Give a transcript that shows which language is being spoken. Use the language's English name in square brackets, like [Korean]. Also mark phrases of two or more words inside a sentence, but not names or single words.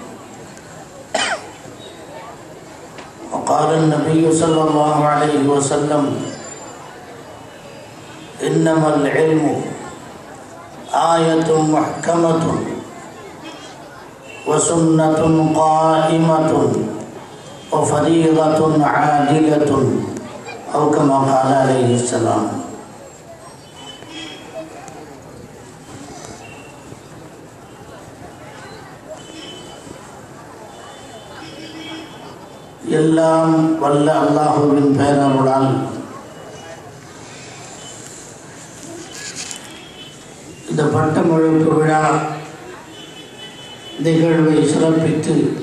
[Arabic] وقال النبي صلى الله عليه وسلم: إنما العلم آية محكمة وسنة قائمة وفريضة عادلة، أو كما قال عليه السلام. [Tamil] எல்லாம் வல்ல அல்லாஹுவின் பெயரால் இந்த பட்டமளிப்பு விழா நிகழ்வை சிறப்பித்து